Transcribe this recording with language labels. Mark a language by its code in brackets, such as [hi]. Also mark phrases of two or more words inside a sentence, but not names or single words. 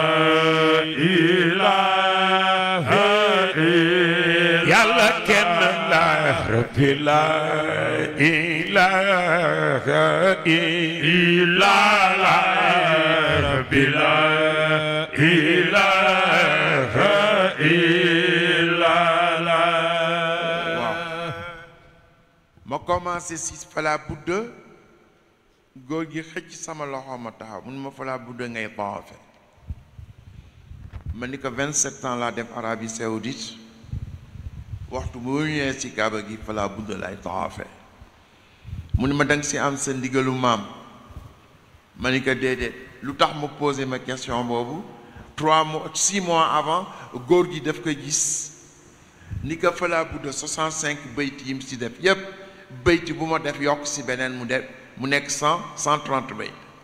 [ar] إله إلا يا لكن لا ربي لا إله إلا ربي لا إله إلا [wo] ma commencé si [ar] فلا بد [wo] góor gi xëcc sama loxo ma taxaw mun ma [ar] فلا بد [wo] ngay tawaafe ma ni ko 27 ans laa def Arabie Saoudite waxtu bu ñëwee si Kaaba gi [ar] فلا بد [wo] lay tawaafe mu ni ma danga si am sa ndigalu maam ma ni ko déedéet lu tax ma [fr] posé ma question [wo] boobu [fr] 6 mois avant [wo] góor gi daf ko gis ni ko fala budda 65 bayt yim si def yépp bayti bu ma def yokk si beneen mu nekk 130 bayt